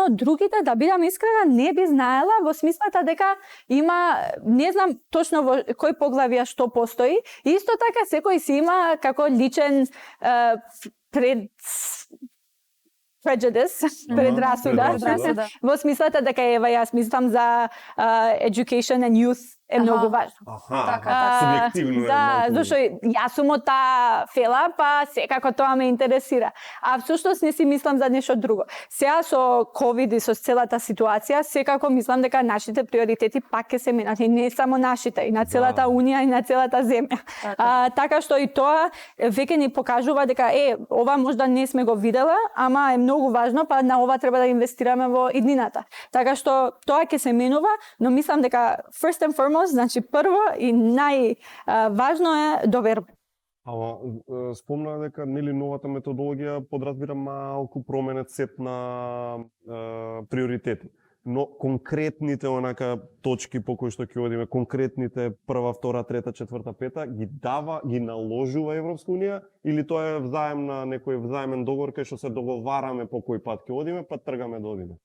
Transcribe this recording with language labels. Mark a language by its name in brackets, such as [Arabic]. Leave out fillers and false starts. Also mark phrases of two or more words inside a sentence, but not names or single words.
[Macedonian] Другите, да бидам искрена, не би знаела во смислата дека има, не знам точно во кој поглавја што постои. И исто така секој си има како личен предрасуда, во смислата дека јас мислам за [English] education and youth [Macedonian] е многу важно. Така, субјективно е Да, малку. зашто јас сум од таа фела, па секако тоа ме интересира. А всушност не си мислам за нешто друго. Сега со ковид и со целата ситуација, секако мислам дека нашите приоритети пак ќе се менат, и не само нашите, и на целата Унија, и на целата земја. Така што и тоа веќе ни покажува дека ова можда не сме го видела, ама е многу важно, па на ова треба да инвестираме во иднината. Така што тоа ќе се менува, но мислам дека [English] first and foremost, [Macedonian] значи прво и најважно е доверба. Ама спомна дека нели новата методологија подразбира малку променет сет на приоритети. Но конкретните онака точки по кои што ќе одиме, конкретните прва, втора, трета, четврта, пета, ги наложува Европска унија или тоа е взаемна некој взаемен договор кај што се договараме по кој пат ќе одиме, па тргаме да одиме?